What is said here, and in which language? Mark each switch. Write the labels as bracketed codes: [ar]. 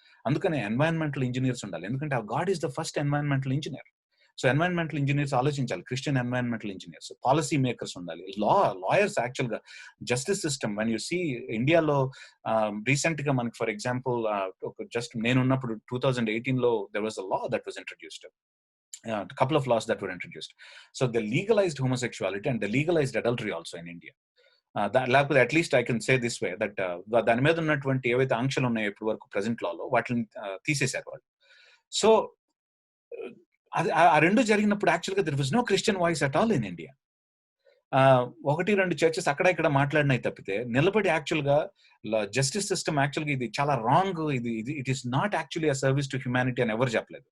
[te] అందుకనే environmental engineers ఉండాలి. [en] ఎందుకంటే God is the first environmental engineer. [te] So environmental engineers ఆలోచించాలి, Christian environmental engineers. Policy makers ఉండాలి, lawyers. [en] actual గా justice system, when you see [te] ఇండియాలో recent గా మనకి [en] For example just నేనున్నప్పుడు 2018 లో there was a law that was introduced. A couple of laws that were introduced. So they legalized homosexuality and they legalized adultery also in India. [te] లేకపోతే at least [en] I can say this way that [te] దాని మీద ఉన్నటువంటి ఏవైతే ఆంక్షలు ఉన్నాయో ఇప్పటి వరకు present లాలో వాటిని తీసేశారు వాళ్ళు. [en] so [te] ఆ రెండు జరిగినప్పుడు [en] యాక్చువల్గా there was no Christian voice at all in India. [te] 1-2 churches అక్కడ ఇక్కడ మాట్లాడినాయి తప్పితే నిలబడి యాక్చువల్గా జస్టిస్ సిస్టమ్ యాక్చువల్గా ఇది చాలా wrong, [en] it is not actually a service to humanity [te] అని ఎవరు చెప్పలేదు.